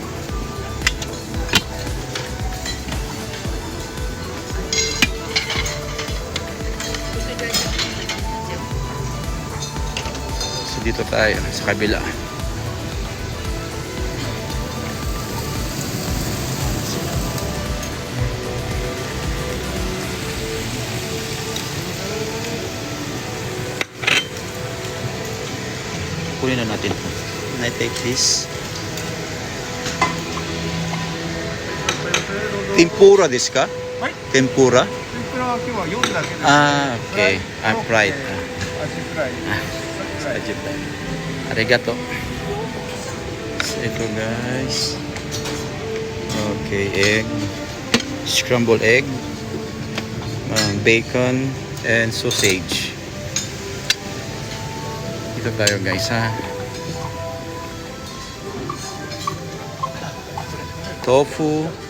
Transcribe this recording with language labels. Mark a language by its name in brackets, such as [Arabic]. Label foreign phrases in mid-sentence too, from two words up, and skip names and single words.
[Filipino] Dito tayo sa kabila. Kunin na natin. [English] Can I take this? [Japanese] 天ぷらですか? Tempura? 天ぷらは今日は夜だけです。 [English] Okay. Fried. [Japanese] アジフライ。 Arigato. [Filipino] So, ito, guys. [English] Okay, egg. Scrambled egg. Bacon and sausage. [Filipino] Ito tayo, guys, Tofu.